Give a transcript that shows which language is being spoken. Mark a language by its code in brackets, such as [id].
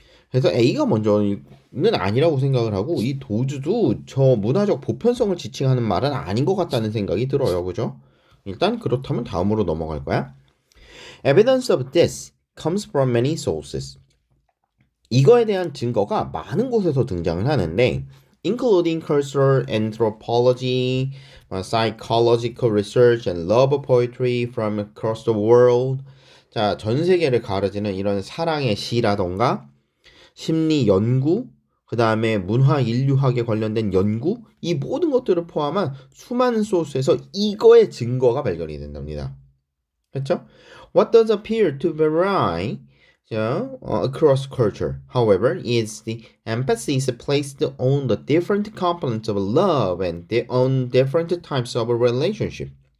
[ko] 그래서 A가 먼저는 아니라고 생각을 하고 이 도주도 저 문화적 보편성을 지칭하는 말은 아닌 것 같다는 생각이 들어요. 그죠? 일단 그렇다면 다음으로 넘어갈 거야. [en] Evidence of this comes from many sources. [ko] 이거에 대한 증거가 많은 곳에서 등장을 하는데 [en] including cultural anthropology, psychological research, and love poetry from across the world. [ko] 자, 전 세계를 가르치는 이런 사랑의 시라던가 심리 연구, 그 다음에 문화 인류학에 관련된 연구, 이 모든 것들을 포함한 수많은 소스에서 이거의 증거가 발견이 된답니다. 그렇죠? [en] What does appear to vary across culture, however, is the emphasis placed on the different components of love and on different types of relationship.